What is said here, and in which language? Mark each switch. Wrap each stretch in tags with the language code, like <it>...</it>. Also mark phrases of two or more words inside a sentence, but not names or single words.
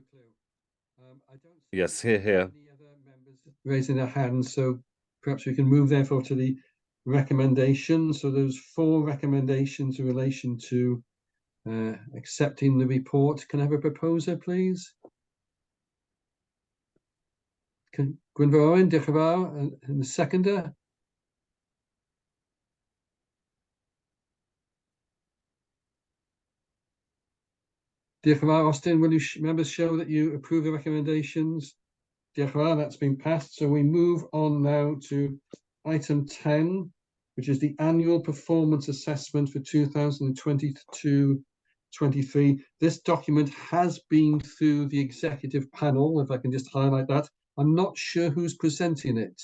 <en>Yes, here. Raising their hands, so perhaps we can move therefore to the recommendations. So those 4 recommendations in relation to accepting the report. Can I have a proposer, please?</en> <cy>Gwynfor Owen, diolch yn fawr,</cy> <en>and the seconder.</en> <cy>Diolch yn fawr, Austin.</cy> <en>Will you members show that you approve the recommendations?</en> <cy>Diolch yn fawr,</cy> <en>that's been passed. So we move on now to item 10, which is the annual performance assessment for 2022-23. This document has been through the executive panel, if I can just highlight that. I'm not sure who's presenting it.</en>